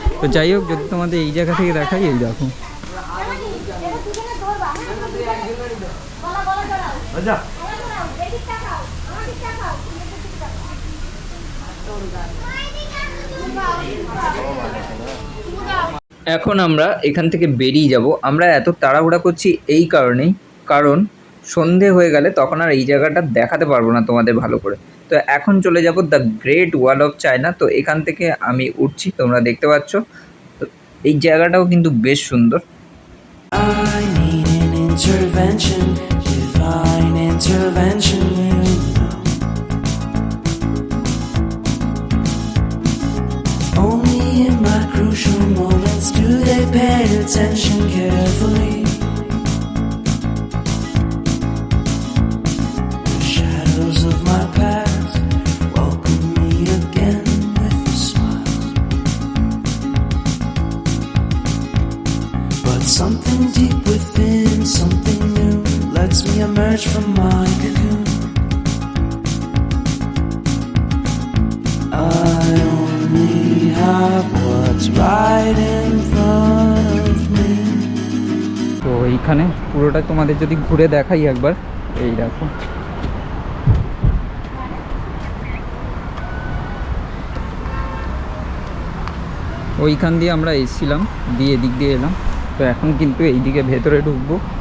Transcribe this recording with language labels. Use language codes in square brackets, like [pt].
[bn] তো যাই হোক, যদি তোমাদের এই জায়গা থেকে দেখাই, এই দেখো এখন আমরা এখান থেকে বেরিয়ে যাব। আমরা এত তাড়াহুড়া করছি এই কারণেই, কারণ সন্ধে হয়ে গেলে তখন আর এই জায়গাটা দেখাতে পারবো না তোমাদের ভালো করে। তো এখন চলে যাব the great wall of China. তো এখান থেকে আমি উঠছি, তোমরা দেখতে পাচ্ছ। তো এই জায়গাটাও কিন্তু বেশ সুন্দর। [en] I need an intervention, divine intervention, you know. Only in my crucial moments do they pay attention carefully. The shadows of my past welcome me again with a smile. But something deep within, something new, lets me emerge from my cocoon. I only have what's right in front of me. [bn] তো এইখানে পুরোটা তোমাদের যদি ঘুরে দেখাই একবার, এই দেখো ওইখান দিয়ে আমরা এসেছিলাম, দিয়ে এদিক দিয়ে এলাম, তো এখন কিন্তু এইদিকে ভেতরে ঢুকবো।